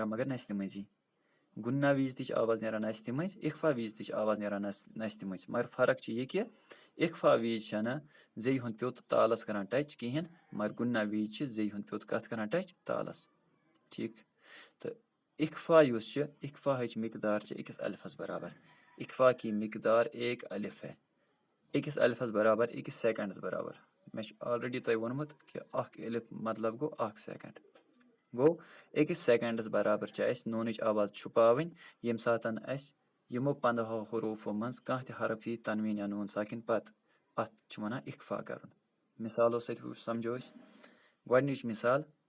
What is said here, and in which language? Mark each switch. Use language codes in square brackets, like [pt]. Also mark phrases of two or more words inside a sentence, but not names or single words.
[ks] نیران مگر نستہِ منٛزی گُنا وِزِ تہِ چھِ آواز نیران نستہِ منٛزۍ اِخفا وِزِ تہِ چھِ آواز نیران نستہِ منٛزۍ مگر فرق چھِ یہِ کہِ اِخفا وِزِ چھَنہٕ زیٚیہِ ہُنٛد پیوٚت تالَس کَران ٹَچ کِہیٖنۍ مگر گُنا وِزِ چھِ زیٚیہِ ہُنٛد پیوٚت کَتھ کَران ٹَچ تالَس ٹھیٖک تہٕ اِخفا یُس چھِ اِخفاہٕچ مقدار چھِ أکِس الفَس برابر [ur] اِخفا کی مقدار 1 الف ہے [ks] أکِس الفَس برابر أکِس سٮ۪کَنٛڈَس برابر مےٚ چھُ آلرٔڈی تۄہہِ ووٚنمُت کہِ اَکھ الف مطلب گوٚو 1 سٮ۪کَنٛڈ گوٚو أکِس سٮ۪کَنٛڈَس برابر چھِ اَسہِ نوٗنٕچ آواز چھُپاوٕنۍ ییٚمہِ ساتہٕ اَسہِ یِمو 15 حروٗفو منٛز کانٛہہ تہِ حرف یی تنویٖن یا نوٗن ساکِن پَتہٕ اَتھ چھِ وَنان اِخفا کَرُن مِثالو سۭتۍ سَمجھو أسۍ گۄڈٕنِچ مِثال